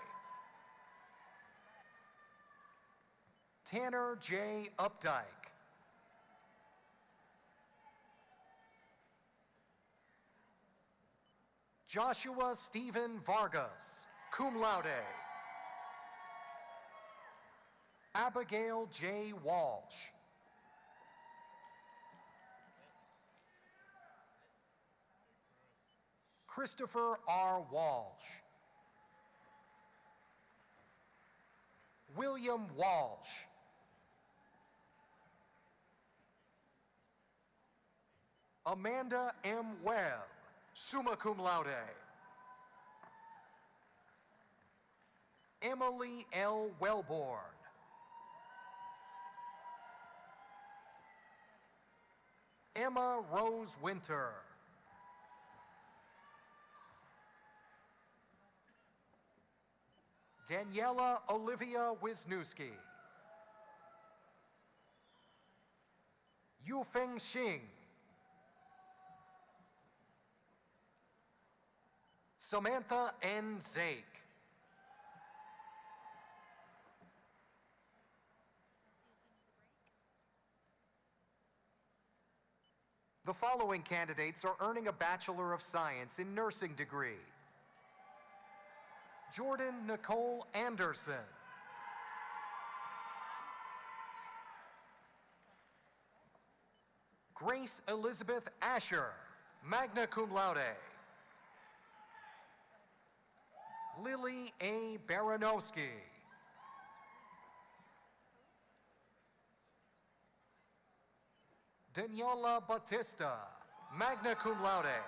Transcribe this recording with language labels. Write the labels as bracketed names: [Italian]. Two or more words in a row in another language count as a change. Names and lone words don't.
[English] Tanner J. Updike. Joshua Stephen Vargas, [Latin] cum laude. [English] Abigail J. Walsh. Christopher R. Walsh. William Walsh. Amanda M. Webb, [Latin] summa cum laude. [English] Emily L. Wellborn. Emma Rose Winter. Daniela Olivia Wisniewski. Yufeng Xing. Samantha N. Zake. The following candidates are earning a Bachelor of Science in Nursing degree. Jordan Nicole Anderson. Grace Elizabeth Asher, [Latin] magna cum laude. [English] Lily A. Baranowski. Daniela Batista, [Latin] magna cum laude.